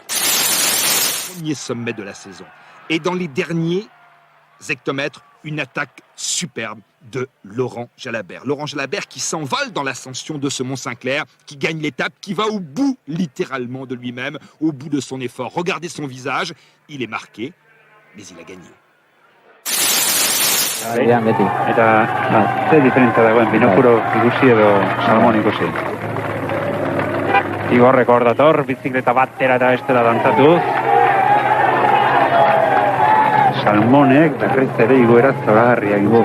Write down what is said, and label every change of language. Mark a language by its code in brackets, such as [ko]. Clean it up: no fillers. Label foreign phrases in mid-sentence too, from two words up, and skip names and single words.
[fr] Premier sommet de la saison. Et dans les derniers hectomètres, une attaque superbe de Laurent Jalabert. Laurent Jalabert qui s'envole dans l'ascension de ce Mont Saint-Clair, qui gagne l'étape, qui va au bout littéralement de lui-même, au bout de son effort. Regardez son visage, il est marqué, mais il a gagné. [eu] Beti. Eta ze diferentzia dagoen binokuro ikusi edo salmon ikusi. Igorrek hor dator, bizikleta batera eta bestera dantzatuz. Salmonek berriz ere igoera zoragarriak du.